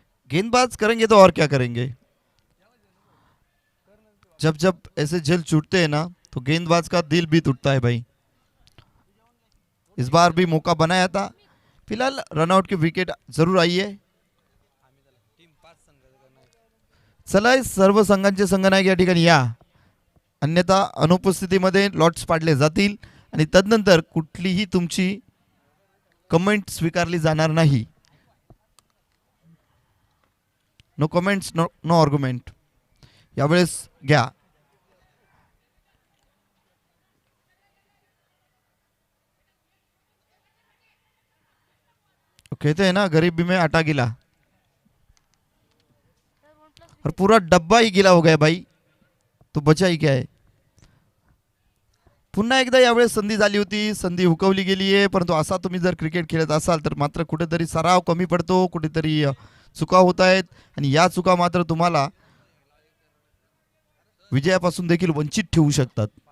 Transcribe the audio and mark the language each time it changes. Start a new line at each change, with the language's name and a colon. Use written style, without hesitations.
Hindi: गेंदबाज करेंगे तो और क्या करेंगे. जब जब ऐसे जल छूटते हैं ना तो गेंदबाज का दिल भी टूटता है भाई. इस बार भी मौका बनाया था. फिलहाल रनआउट की विकेट जरूर आई है.
Marathi: चला सर्व संघांचे संघनायक या ठिकाणी या, अन्यथा अनुपस्थितीमध्ये लॉट्स पाडले जातील आणि तदनंतर कुठलीही तुमची कमेंट स्वीकारली जाणार नाही.
English: No comments, no argument.
Marathi: यावेळेस घ्या.
Hindi: कहते हैं ना गरीबी में आटा गिला और पूरा डब्बा ही गिला हो गया भाई, तो बचा ही क्या है.
Marathi: पुन्हा एकदा यावेळेस संधी झाली होती. संधी हुकवली गेली आहे. परंतु असा तुम्ही जर क्रिकेट खेळत असाल तर मात्र कुठेतरी सराव कमी पडतो, कुठेतरी चुका होत आहेत आणि या चुका मात्र तुम्हाला विजयापासून देखील वंचित ठेवू शकतात.